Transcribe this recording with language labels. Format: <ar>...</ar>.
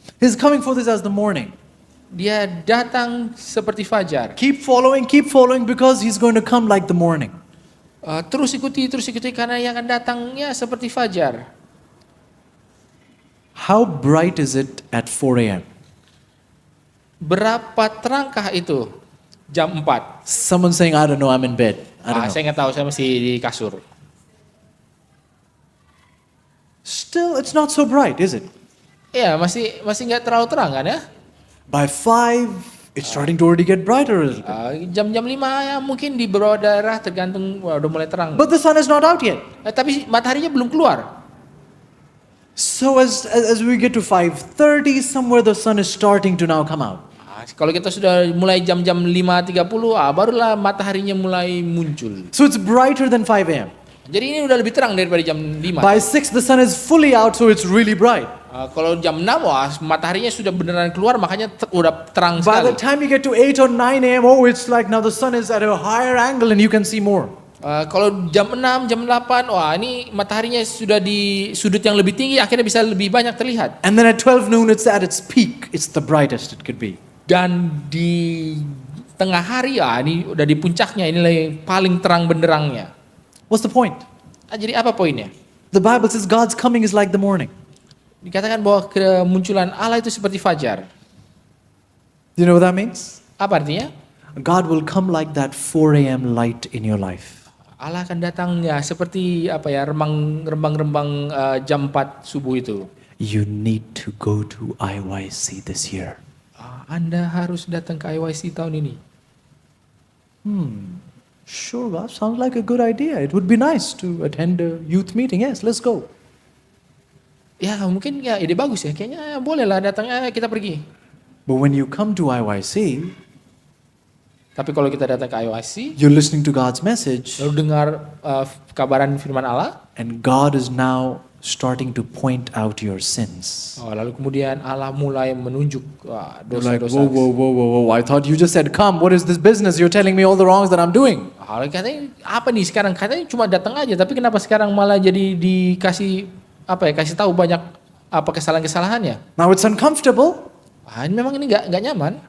<en>His coming forth is as the morning.</en> <id>Dia datang seperti fajar.</id> <en>Keep following because He's going to come like the morning.</en> <id>Terus ikuti karena yang akan datangnya seperti fajar.</id> <en>How bright is it at 4 a.m.?</en> <id>Berapa terangkah itu? Jam 4.</id> <en>Someone saying, I don't know, I'm in bed. I don't know.</en> <id>Saya nggak tahu, saya masih di kasur.</id> <en>Still, it's not so bright, is it?</en> <id>Ya, masih nggak terlalu terang kan ya?</id> <en>By 5, it's starting to already get brighter a little bit.</en> <id>Jam-jam 5 ya mungkin di beberapa daerah tergantung udah mulai terang.</id> <en>But the sun is not out yet.</en> <id>Tapi mataharinya belum keluar.</id> <en>So as we get to 5:30, somewhere the sun is starting to now come out.</en> <id>Kalau kita sudah mulai jam-jam 5.30, barulah mataharinya mulai muncul.</id> <en>So it's brighter than 5 a.m.</en> <id>Jadi ini udah lebih terang daripada jam 5.</id> <en>By 6, the sun is fully out, so it's really bright.</en> <id>Kalau jam 6, mataharinya sudah beneran keluar, makanya udah terang</id> <en>By</en> <id>sekali.</id> <en>the time you get to 8 or 9 a.m., it's like now the sun is at a higher angle and you can see more.</en> <id>Kalau jam 6, jam 8, ini mataharinya sudah di sudut yang lebih tinggi, akhirnya bisa lebih banyak terlihat.</id> <en>And then at 12 noon, it's at its peak. It's the brightest it could be.</en> <id>Dan di tengah hari, ini udah di puncaknya, inilah yang paling terang benderangnya.</id> <en>What's the point?</en> <id>Jadi apa poinnya?</id> <en>The Bible says God's coming is like the morning.</en> <id>Dikatakan bahwa kemunculan Allah itu seperti fajar.</id> <en>Do you know what that means?</en> <id>Apa artinya?</id> <en>God will come like that 4 a.m. light in your life.</en> <id>Allah akan datang ya seperti rembang-rembang jam 4 subuh itu.</id> <en>You need to go to IYC this year.</en> <id>Anda harus datang ke IYC tahun ini.</id> <en>Sure, that sounds like a good idea. It would be nice to attend a youth meeting. Yes, let's go.</en> <id>Ya mungkin ya ide bagus ya. Kayaknya boleh lah datang, kita pergi.</id> <en>But when you come to IYC,</en> <id>Tapi kalau kita datang ke IYC,</id> <en>you're listening to God's message,</en> <id>lalu dengar kabaran firman Allah,</id> <en>and God is now starting to point out your sins.</en> <id>lalu kemudian Allah mulai menunjuk</id> <en>You're like,</en> <id>dosa-dosa.</id> <en>whoa. I thought you just said, come. What is this business? You're telling me all the wrongs that I'm doing.</en> <id>Katanya apa nih sekarang? Katanya cuma datang aja, tapi kenapa sekarang malah jadi dikasih kasih tahu banyak kesalahan-kesalahannya?</id> <en>Now it's uncomfortable,</en> <id>Memang ini nggak nyaman.</id>